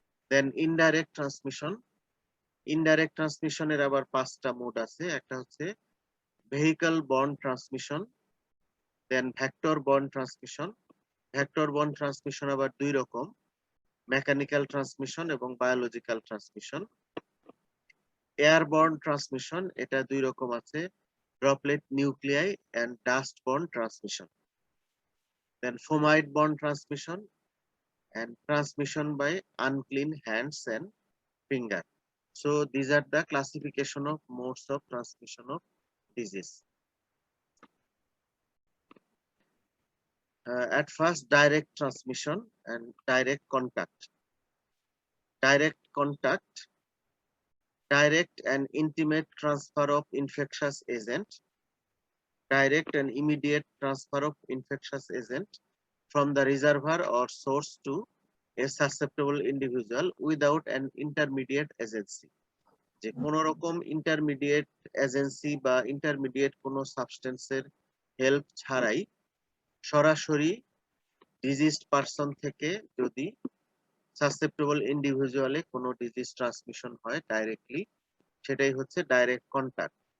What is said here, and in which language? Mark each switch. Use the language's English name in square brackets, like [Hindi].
[English] Then indirect transmission. [Bangla] Indirect transmission এর আবার 5টা মোড আছে। একটা হচ্ছে [English] vehicle borne transmission, then vector borne transmission. Vector borne transmission [Bangla] আবার দুই রকম, মেকানিক্যাল ট্রান্সমিশন এবং বায়োলজিক্যাল ট্রান্সমিশন। এয়ারবর্ন ট্রান্সমিশন, এটা দুই রকম আছে, droplet nuclei and dust born transmission. [English] Then fomite borne transmission and transmission by unclean hands and finger. So these are the classification of modes of transmission of disease. At first, direct transmission and direct contact. Direct contact, direct and intimate transfer of infectious agent, direct and immediate transfer of infectious agent from the reservoir or source to a susceptible individual without an intermediate agency. [Bangla] যে কোনো রকম intermediate agency বা intermediate কোনো সাবস্টেন্সের help ছাড়াই সরাসরি diseased person থেকে যদি susceptible ইন্ডিভিজুয়ালে কোনো ডিজিজ ট্রান্সমিশন হয় ডাইরেক্টলি, সেটাই হচ্ছে ডাইরেক্ট কন্টাক্ট।